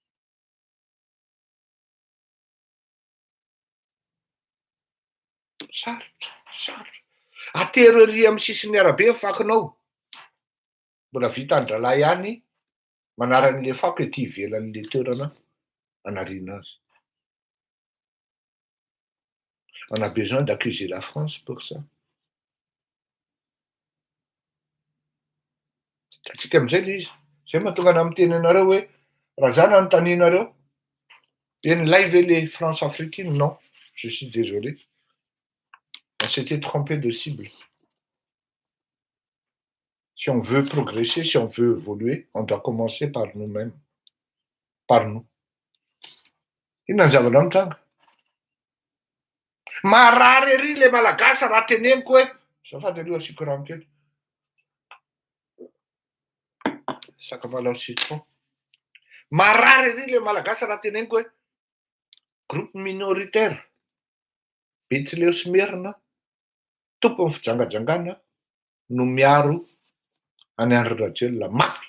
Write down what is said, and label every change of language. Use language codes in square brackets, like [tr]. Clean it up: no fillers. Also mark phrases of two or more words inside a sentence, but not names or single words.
[mg] Sarotra. Atero ery amin'ny sisiny arabe ny fakonao. Mbola vita ny drala ihany manaran'le fako ety ivelan'le toerana anariana azy. [fr] On a besoin d'accuser la France pour ça. [mg] Atsika amin'izay le izy. Zay mahatonga ana miteny anareo hoe raha zany anontanianareo hoe nilay ve le [fr] France africaine? Non, je suis désolé. On s'était trompé de cible. Si on veut progresser, si on veut évoluer, on doit commencer par nous-mêmes. Par nous. [mg] Inona ny zavatra mitranga? Marary ery le malagasy raha teneniko hoe zafady aloha asiko rano kely. Sakamalao citron. Marary ery le malagasy raha teneniko hoe [fr] groupe minoritaire [mg] Betsileo sy Merina tompon'ny fijangajangana no miaro any Andry Rajoelina mafy.